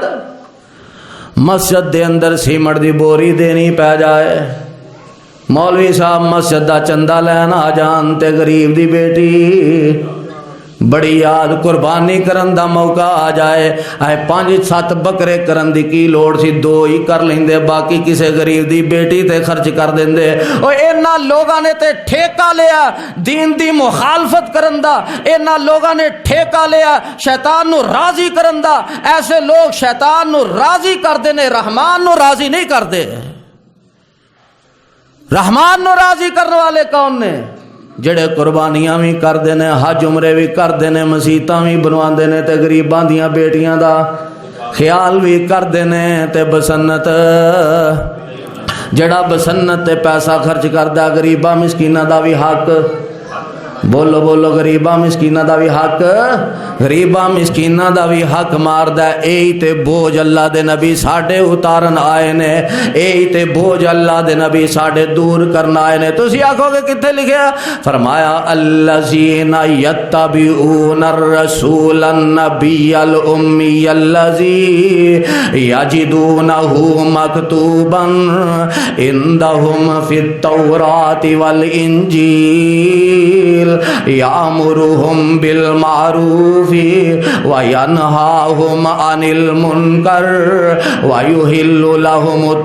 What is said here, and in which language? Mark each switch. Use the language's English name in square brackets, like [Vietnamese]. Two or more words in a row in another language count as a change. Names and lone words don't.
[Punjabi] مسجد دے اندر سیمٹ دی بوری دینی پہ جائے، مولوی صاحب مسجد دا چندہ لین آ جان تے غریب دی بیٹی بڑی یاد. قربانی کرن دا موقع آ جائے اے 5-7 بکرے کرن دی کی لوڑ سی 2 ہی کر لیندے، باقی کسے غریب دی بیٹی تے خرچ کر دیندے. او اینا لوگاں نے تے ٹھیکہ لیا دین دی مخالفت کرن دا. اینا لوگاں نے ٹھیکہ لیا شیطان نو راضی کرن دا. ایسے لوگ شیطان نو راضی کر دینے، رحمان نو راضی نہیں کر دے. رحمان نو راضی کرنے والے کون نے؟ جڑے قربانیاں بھی کر دینے، حج عمرے بھی کر دینے، مسیتاں بھی بنوا دینے تے غریباں دیاں بیٹیاں دا خیال بھی کر دینے تے بسنت جڑا بسنت تے پیسہ خرچ کردا غریباں مسکیناں دا بھی حق. بولو بولو غریباں مسکیناں دا بھی حق، غریباں مسکیناں دا بھی حق ماردا. اے تے بوجھ اللہ دے نبی ساڈے اتارن آئے نے، اے تے بوجھ اللہ دے نبی ساڈے دور کرنا آئے نے. تسی آکھو گے کتھے لکھیا؟ [Arabic] فرمایا الذین یتبعون الرسول النبی الامی الذی یجدونہ مکتوبا عندہم فی التوراۃ والانجیل یامرہم بالمعروف وینہاہم عن المنکر ویحل لہم